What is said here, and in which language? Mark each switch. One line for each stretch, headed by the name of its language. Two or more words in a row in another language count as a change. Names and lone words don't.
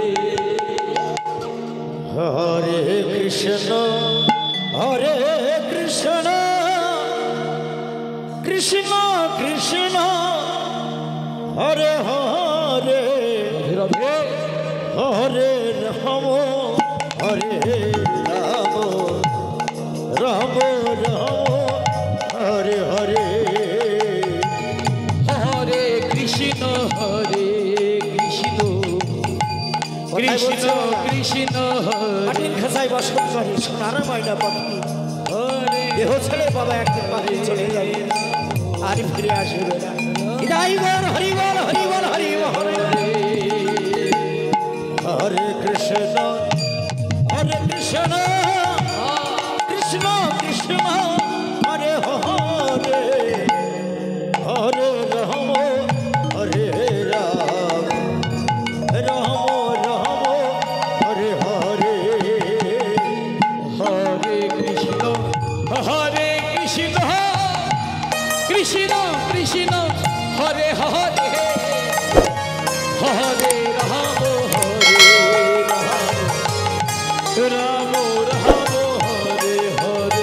Sanskrit: Hare Krishna Krishna Krishna Hare Hare Hare Rama Hare Rama Rama Rama Hare Hare Hare Krishna Krishna Krishna
Bangla: মাটির খাঁচায় বসত করে সোনার ময়না পাখি দেহ ছেড়ে বাবা একদিন পাখি চলে যাবে আর ফিরে আসবে না হৃদয় বল হরি বল হরি বল হরি বল
Sanskrit: হরে কৃষ্ণ কৃষ্ণ কৃষ্ণ হরে হরে হরে রাম হরে রাম রাম রাম হরে হরে Hare Krishna Krishna Krishna Hare Hare Hare Rama Rama Rama Hare Hare